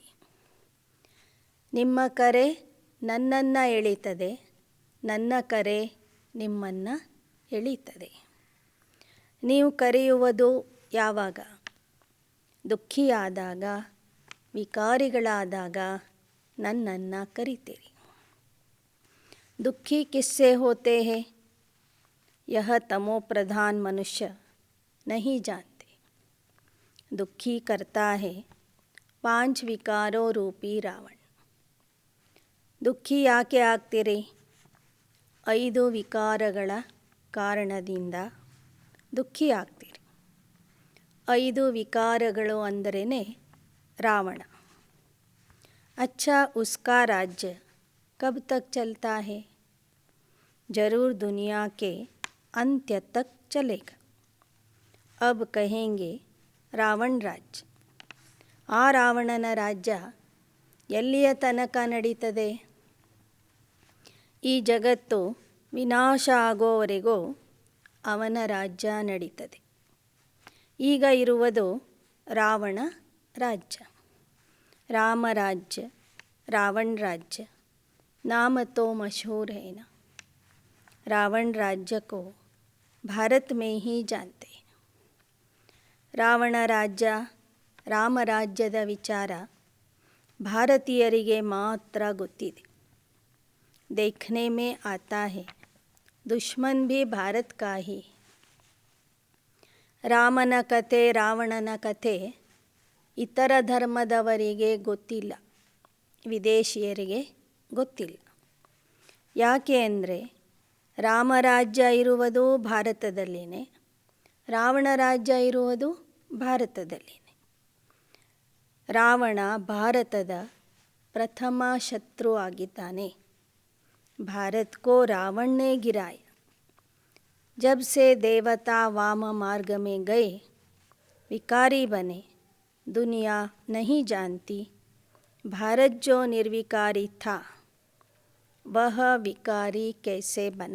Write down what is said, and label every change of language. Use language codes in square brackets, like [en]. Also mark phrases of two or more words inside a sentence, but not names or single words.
[kn] ನಿಮ್ಮ ಕರೆ ನನ್ನನ್ನು ಎಳೀತದೆ, ನನ್ನ ಕರೆ ನಿಮ್ಮನ್ನು ಎಳೀತದೆ. ನೀವು ಕರೆಯುವುದು ಯಾವಾಗ? ದುಃಖಿಯಾದಾಗ, ವಿಕಾರಿಗಳಾದಾಗ ನನ್ನನ್ನು ಕರಿತೀರಿ. [hi] दुखी किससे होते हैं? यह तमो प्रधान मनुष्य नहीं जानते। दुखी करता है 5 विकारों रूपी रावण। [kn] ದುಃಖಿ ಯಾಕೆ ಆಗ್ತೀರಿ? 5 ವಿಕಾರಗಳ ಕಾರಣದಿಂದ ದುಃಖಿ ಆಗ್ತೀರಿ. 5 ವಿಕಾರಗಳು ಅಂದರೇ ರಾವಣ. [hi] अच्छा उसका राज्य कब तक चलता है? जरूर दुनिया के अंत्य तक चलेगा. अब कहेंगे ರಾವಣ ರಾಜ್ಯ. [kn] ಆ ರಾವಣನ ರಾಜ್ಯ ಎಲ್ಲಿಯ ತನಕ ನಡೀತದೆ? ಈ ಜಗತ್ತು ವಿನಾಶ ಆಗೋವರೆಗೂ ಅವನ ರಾಜ್ಯ ನಡೀತದೆ. ಈಗ ಇರುವುದು ರಾವಣ ರಾಜ್ಯ. [hi] राम राज्य रावण राज्य नाम तो मशहूर है ना. रावण राज्य को भारत में ही जानते हैं. [kn] ರಾವಣ ರಾಜ್ಯ ರಾಮ ರಾಜ್ಯದ ವಿಚಾರ ಭಾರತೀಯರಿಗೆ ಮಾತ್ರ ಗೊತ್ತಿದೆ. [hi] देखने में आता है दुश्मन भी भारत का ही. [kn] ರಾಮನ ಕಥೆ ರಾವಣನ ಕಥೆ ಇತರ ಧರ್ಮದವರಿಗೆ ಗೊತ್ತಿಲ್ಲ, ವಿದೇಶಿಯರಿಗೆ ಗೊತ್ತಿಲ್ಲ. ಯಾಕೆ ಅಂದರೆ ರಾಮರಾಜ್ಯ ಇರುವುದು ಭಾರತದಲ್ಲಿನೇ, ರಾವಣ ರಾಜ್ಯ ಇರುವುದು ಭಾರತದಲ್ಲಿನೇ. ರಾವಣ ಭಾರತದ ಪ್ರಥಮ ಶತ್ರು ಆಗಿದ್ದಾನೆ. [hi] भारत को रावण ने गिराया. जब से देवता वाम मार्ग में गए विकारी बने. दुनिया नहीं जानती भारत जो निर्विकारी था वह विकारी कैसे बना.